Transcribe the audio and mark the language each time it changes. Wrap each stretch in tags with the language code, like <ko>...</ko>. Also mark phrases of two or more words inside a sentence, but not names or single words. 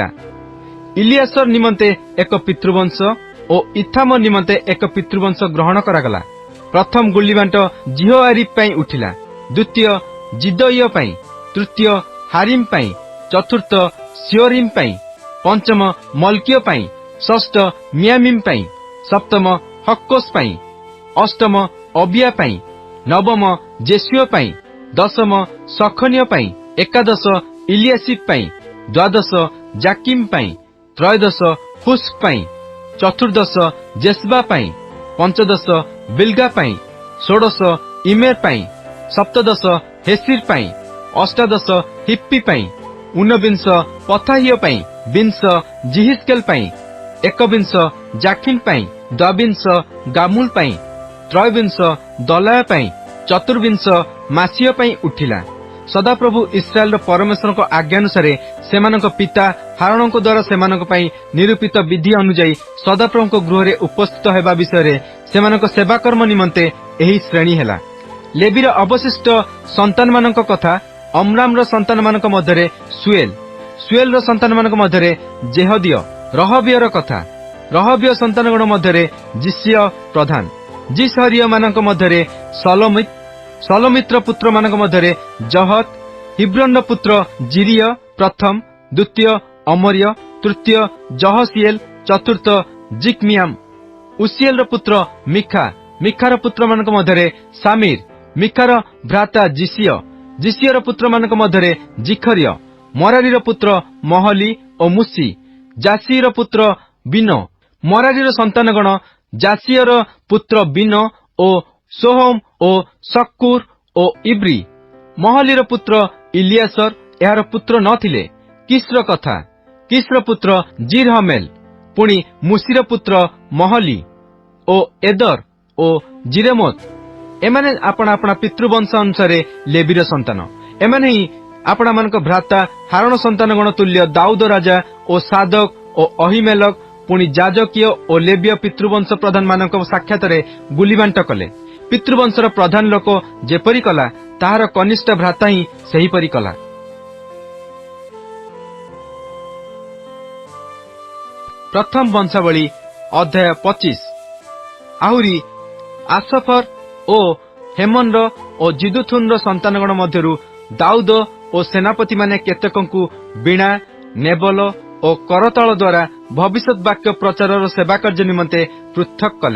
<or>ଇଲିଆସର ନିମନ୍ତେ ଏକ ପିତୃବଂଶ ଓ ଇଥାମର ନିମନ୍ତେ ଏକ ପିତୃବଂଶ ଗ୍ରହଣ କରାଗଲା। ପ୍ରଥମ ଗୁଲିବାଣ୍ଟ ଜିହୋଆରିବ ପାଇଁ ଉଠିଲା, ଦ୍ୱିତୀୟ ଜିଦୟ ପାଇଁ, ତୃତୀୟ ହାରିମ ପାଇଁ, ଚତୁର୍ଥ ସିଓରିମ ପାଇଁ, ପଞ୍ଚମ ମଲକିୟ ପାଇଁ षष्ठ ମିୟାମିମ ପାଇଁ, ସପ୍ତମ ହକ୍କୋସ ପାଇଁ, ଅଷ୍ଟମ ଅବିୟା ପାଇଁ, ନବମ ଜେସୁଓ ପାଇଁ, ଦଶମ ସଖନିୟ ପାଇଁ, ଏକାଦଶ ଇଲିୟାସିବ ପାଇଁ, ଦ୍ୱାଦଶ ଜାକିମ ପାଇଁ, ତ୍ରୟୋଦଶ ହୁସ୍କ ପାଇଁ, ଚତୁର୍ଦ୍ଦଶ ଜେସବା ପାଇଁ, ପଞ୍ଚଦଶ ବିଲ୍ଗା ପାଇଁ, ଷୋଡଶ ଇମେର ପାଇଁ, ସପ୍ତଦଶ ହେସିର ପାଇଁ, ଅଷ୍ଟାଦଶ ହିପ୍ପି ପାଇଁ, ଊନବିଂଶ ପଥାହିୟ ପାଇଁ, ବିଂଶ ଜିହିସ୍କେଲ ପାଇଁ, ଏକବିଂଶ ଜାକିନ ପାଇଁ, ଦ୍ୱାବିଂଶ ଗାମୁଲ ପାଇଁ, ତ୍ରୟୋବିଂଶ ଦଲାୟ ପାଇଁ, ଚତୁର୍ବିଂଶ ମାସିୟ ପାଇଁ ଉଠିଲା। ସଦାପ୍ରଭୁ ଇସ୍ରାଏଲ ପରମେଶ୍ୱର ଆଜ୍ଞାନୁସାରେ ସେମାନଙ୍କ ପିତା ହାରୋଣଙ୍କ ଦ୍ୱାରା ସେମାନଙ୍କ ପାଇଁ ନିରୂପିତ ବିଧି ଅନୁଯାୟୀ ସଦାପ୍ରଭୁ ଗୃହ ଉପସ୍ଥିତ ହେବା ବିଷୟ ସେମାନଙ୍କ ସେବାକର୍ମ ନିମନ୍ତେ ଏହି ଶ୍ରେଣୀ ହେଲା। ଲେବୀର ଅବଶିଷ୍ଟ ସନ୍ତାନ ମାନଙ୍କ କଥା ଅମ୍ରାମ ସନ୍ତାନ ମାନଙ୍କ ମଧ୍ୟରେ ଶୁୟେଲ, ଶୁୟେଲ ସନ୍ତାନ ମାନଙ୍କ ମଧ୍ୟରେ ଜେହଦିୟ, ରହବିୟର କଥା ରହବିୟ ସନ୍ତାନଗଣ ମଧ୍ୟରେ ଜିସିୟ ପ୍ରଧାନ, ଜିସହରିୟ ମାନଙ୍କ ମଧ୍ୟରେ ସଲୋମିତ, ସଲୋମିତ୍ର ପୁତ୍ର ମାନଙ୍କ ମଧ୍ୟରେ ଜହତ, ହିବ୍ରୋଣ ପୁତ୍ର ଜିରିୟ ପ୍ରଥମ, ଦ୍ୱିତୀୟ ଅମରିୟ, ତୃତୀୟ ଜହସିଏଲ, ଚତୁର୍ଥ ଜିକ୍ମିୟାମ, ଉସିଏଲ ପୁତ୍ର ମିଖା, ମିଖାର ପୁତ୍ର ମାନଙ୍କ ମଧ୍ୟରେ ସାମିର, ମିଖାର ଭ୍ରାତା ଜିସିୟ, ଜିସିୟର ପୁତ୍ର ମାନଙ୍କ ମଧ୍ୟରେ ଜିଖରିୟ, ମରାରୀର ପୁତ୍ର ମହଲୀ ଓ ମୁସୀ, ଜାସୀର ପୁତ୍ର ବିନୋ, ମରାରୀର ସନ୍ତାନଗଣ ଜାସୀୟର ପୁତ୍ର ବିନୋ ଓ ସୋହମ ଓ ସକ୍କୁର ଓ ଇବ୍ରୀ, ମହଲୀର ପୁତ୍ର ଇଲିୟାସର ଯାହାର ପୁତ୍ର ନଥିଲେ। କିସ୍ର କଥା କିସ୍ର ପୁତ୍ର ଜିରହମେଲ, ପୁଣି ମୁସୀର ପୁତ୍ର ମହଲୀ ଓ ଏଦର ଓ ଜିରେମୋତ, ଏମାନେ ଆପଣ ଆପଣ ପିତୃବଂଶ ଅନୁସାରେ ଲେବୀର ସନ୍ତାନ। ଏମାନେ ହିଁ ଆପଣ ମାନଙ୍କ ଭ୍ରାତା ହାରୋଣ ସନ୍ତାନଗଣ ତୁଲ୍ୟ ଦାଉଦ ରାଜା ଓ ସାଦୋକ ଓ ଅହୀମେଲକ, ପୁଣି ଯାଜକୀୟ ଓ ଲେବୀୟ ପିତୃବଂଶ ପ୍ରଧାନ ମାନଙ୍କ ସାକ୍ଷାତରେ ଗୁଲିବାଣ୍ଟ କଲେ। ପିତୃବଂଶର ପ୍ରଧାନ ଲୋକ ଯେପରି କଲା ତାହାର କନିଷ୍ଠ ଭ୍ରାତା ହିଁ ସେହିପରି କଲା। ପ୍ରଥମ ବଂଶାବଳୀ ଅଧ୍ୟାୟ 25। ଆହୁରି ଆସଫର ଓ ହେମନ ଓ ଯିଦୁଥୂନ ସନ୍ତାନଗଣ ମଧ୍ୟରୁ ଦାଉଦ ଓ ସେନାପତି ମାନେ କେତେକଙ୍କୁ ବୀଣା, ନେବଲ ଓ କରତାଳ ଦ୍ୱାରା ଭବିଷ୍ୟତ ବାକ୍ୟ ପ୍ରଚାର ସେବା କାର୍ଯ୍ୟ ନିମନ୍ତେ ପୃଥକ କଲେ।</or>